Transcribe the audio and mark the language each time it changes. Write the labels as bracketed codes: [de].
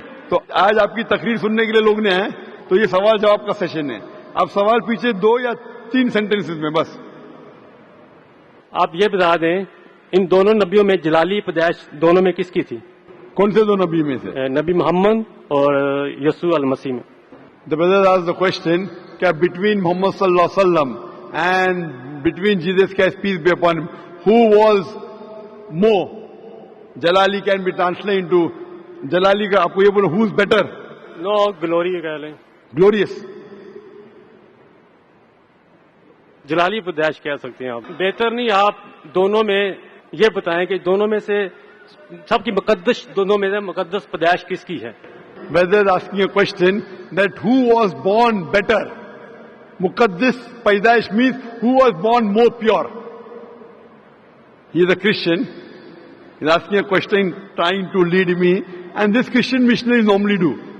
[ur] تو آج آپ کی تقریر سننے کے لیے لوگ نے آئے, تو یہ سوال جواب کا سیشن ہے. آپ سوال پیچھے 2 یا 3 سینٹنسز میں بس. آپ یہ بتا دیں ان دونوں نبیوں میں جلالی پیدائش دونوں میں کس کی تھی؟ کون سے 2 نبی میں سے؟ نبی محمد اور یسوع المسیح میں. [en] The brother asked the question کہ between Muhammad صلی اللہ علیہ وسلم and between Jesus Christ peace be upon him, who was more? Jalali can be translated into Jalali [ur] کا آپ کو یہ بولو [en] who's better? No, glory [ur] کہہ لیں. [en] Glorious. [ur] جلالی پیدائش کہہ سکتے ہیں آپ. بہتر نہیں آپ دونوں میں یہ بتائیں کہ دونوں میں سے سب کی مقدس, دونوں میں سے مقدس پیدائش کس کی ہے؟ [en] Brother is asking a question that who was born better? Muqaddas Paidaish means who was born more pure. He is a Christian. He is asking a question trying to lead me, and this Christian missionaries normally do.